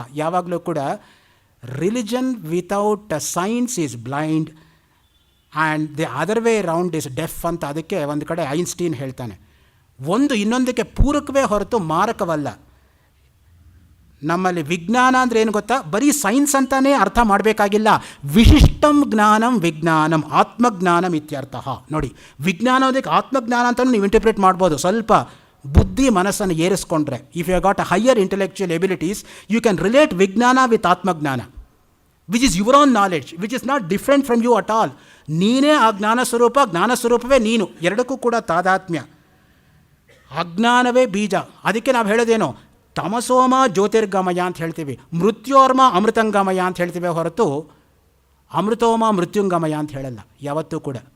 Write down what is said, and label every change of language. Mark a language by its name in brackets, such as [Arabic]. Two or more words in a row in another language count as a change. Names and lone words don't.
[Kannada] ಯಾವಾಗಲೂ ಕೂಡ [English] religion without science is blind and the other way round is deaf ಅಂತ. [Kannada] ಅದಕ್ಕೆ ಒಂದು ಕಡೆ ಐನ್ಸ್ಟೀನ್ ಹೇಳ್ತಾನೆ, ಒಂದು ಇನ್ನೊಂದಕ್ಕೆ ಪೂರಕವೇ ಹೊರತು ಮಾರಕವಲ್ಲ. ನಮ್ಮಲ್ಲಿ ವಿಜ್ಞಾನ ಅಂದರೆ ಏನು ಗೊತ್ತಾ, ಬರೀ ಸೈನ್ಸ್ ಅಂತಲೇ ಅರ್ಥ ಮಾಡಬೇಕಾಗಿಲ್ಲ. [Sanskrit] ವಿಶಿಷ್ಟಂ ಜ್ಞಾನಂ ವಿಜ್ಞಾನಂ ಆತ್ಮಜ್ಞಾನಂ ಇತ್ಯರ್ಥ. [Kannada] ನೋಡಿ, ವಿಜ್ಞಾನ ಅದಕ್ಕೆ ಆತ್ಮಜ್ಞಾನ ಅಂತಲೂ ನೀವು ಇಂಟರ್ಪ್ರಿಟ್ ಮಾಡ್ಬೋದು. ಸ್ವಲ್ಪ ಬುದ್ಧಿ ಮನಸ್ಸನ್ನು ಏರಿಸ್ಕೊಂಡ್ರೆ, [English] if you got a higher intellectual abilities, you can relate ವಿಜ್ಞಾನ ವಿತ್ ಆತ್ಮಜ್ಞಾನ, which is your own knowledge, which is not different from you at all. [Kannada] ನೀನೇ ಆ ಜ್ಞಾನ ಸ್ವರೂಪ, ಜ್ಞಾನ ಸ್ವರೂಪವೇ ನೀನು. ಎರಡಕ್ಕೂ ಕೂಡ ತಾದಾತ್ಮ್ಯ. ಅಜ್ಞಾನವೇ ಬೀಜ. ಅದಕ್ಕೆ ನಾವು ಹೇಳೋದೇನು, [Sanskrit] ತಮಸೋಮ ಜ್ಯೋತಿರ್ಗಮಯ [Kannada] ಅಂತ ಹೇಳ್ತೀವಿ, [Sanskrit] ಮೃತ್ಯೋರ್ಮ ಅಮೃತಂಗಮಯ [Kannada] ಅಂತ ಹೇಳ್ತೀವಿ ಹೊರತು [Sanskrit] ಅಮೃತೋಮ ಮೃತ್ಯುಂಗಮಯ [Kannada] ಅಂತ ಹೇಳಲ್ಲ ಯಾವತ್ತೂ ಕೂಡ.